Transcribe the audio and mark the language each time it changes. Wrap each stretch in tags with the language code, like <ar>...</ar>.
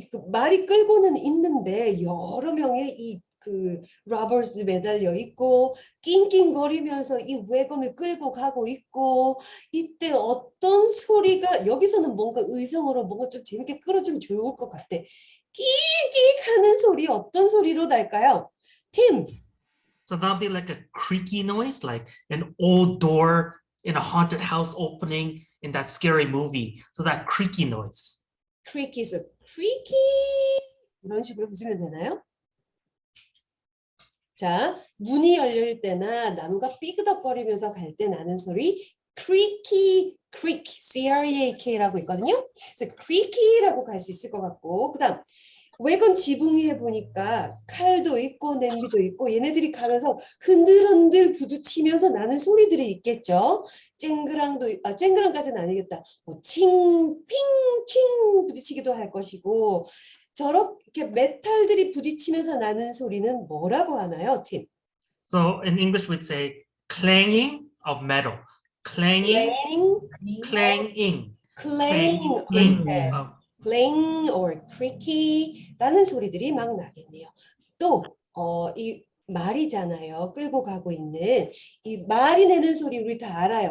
<ko>말이 끌고는 있는데 여러 명의 robbers 매달려 있고 낑낑거리면서 이 wagon을 끌고 가고 있고 이때 어떤 소리가 여기서는 뭔가 의성으로 뭔가 좀 재밌게 끌어주면 좋을 것 같아. 끼익 하는 소리 어떤 소리로 날까요? 팀.</ko> <en>So that'll be like a creaky noise, like an old door in a haunted house opening in that scary movie. So that creaky noise. creaky, so creaky</en> <ko>이런 식으로 보시면 되나요? 자, 문이 열릴 때나 나무가 삐그덕거리면서 갈 때 나는 소리 creaky, creak, C-R-E-A-K라고 있거든요. 그래서 creaky라고 갈 수 있을 것 같고 그 다음 외건 지붕 위에 보니까 칼도 있고 냄비도 있고 얘네들이 가면서 흔들흔들 부딪히면서 나는 소리들이 있겠죠. 쨍그랑까지는 아니겠다. 뭐 칭, 핑, 칭 부딪히기도 할 것이고 저렇게 메탈들이 부딪히면서 나는 소리는 뭐라고 하나요, 팀?</ko> <en>So in English we'd say clanging of metal. Clanging, clanging, clang, clanging of</en> <ko>clang or creaky라는 소리들이 막 나겠네요. 또 이 말이잖아요. 끌고 가고 있는 이 말이 내는 소리 우리 다 알아요.</ko>